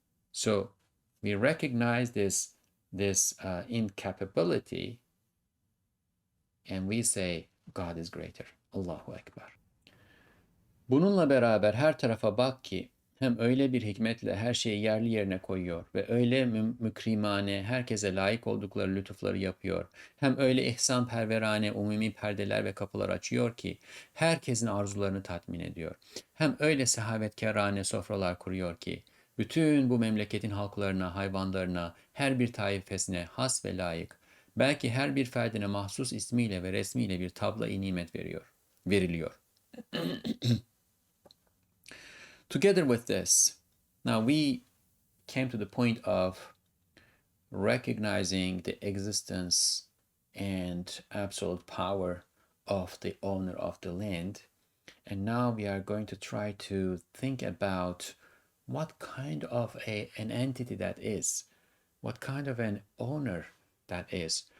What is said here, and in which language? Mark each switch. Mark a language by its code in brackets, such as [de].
[en] So we recognize this incapability, and we say God is greater. [ar] Allahu Ekber. [tr] Bununla beraber her tarafa bak ki hem öyle bir hikmetle her şeyi yerli yerine koyuyor ve öyle mükrimane herkese layık oldukları lütufları yapıyor. Hem öyle ihsanperverane umumi perdeler ve kapılar açıyor ki herkesin arzularını tatmin ediyor. Hem öyle sehavetkarane sofralar kuruyor ki bütün bu memleketin halklarına, hayvanlarına, her bir taifesine has ve layık, belki her bir ferdine mahsus ismiyle ve resmiyle bir tabla-i nimet veriliyor. [en] Together with this, now we came to the point of recognizing the existence and absolute power of the owner of the land. And now we are going to try to think about what kind of an entity that is, what kind of an owner that is.